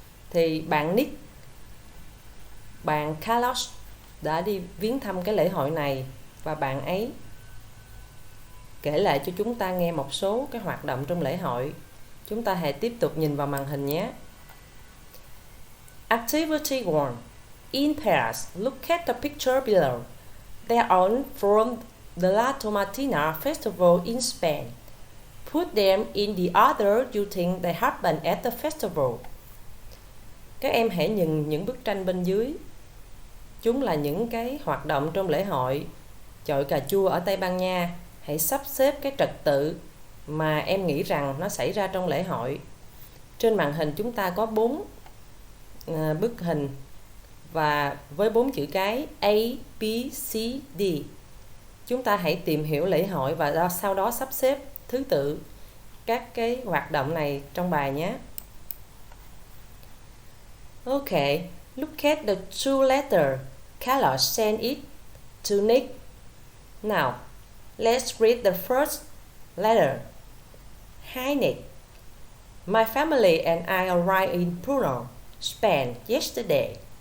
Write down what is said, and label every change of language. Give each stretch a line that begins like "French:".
Vietnamese: Thì bạn Nick, bạn Carlos đã đi viếng thăm cái lễ hội này và bạn ấy kể lại cho chúng ta nghe một số cái hoạt động trong lễ hội. Chúng ta hãy tiếp tục nhìn vào màn hình nhé.
English: Activity 1. In pairs, look at the picture below. They are all from the La Tomatina Festival in Spain. Put them in the order you think they happen at the festival.
Vietnamese: Các em hãy nhìn những bức tranh bên dưới. Chúng là những cái hoạt động trong lễ hội chọi cà chua ở Tây Ban Nha. Hãy sắp xếp cái trật tự mà em nghĩ rằng nó xảy ra trong lễ hội. Trên màn hình chúng ta có 4 bức hình và với 4 chữ cái A, B, C, D. Chúng ta hãy tìm hiểu lễ hội và sau đó sắp xếp thứ tự các cái hoạt động này trong bài nhé.
English: Okay, look at the two letters Carlos sent it to Nick. Now, let's read the first letter. Hi Nick. My family and I arrived in Puno, Spain yesterday.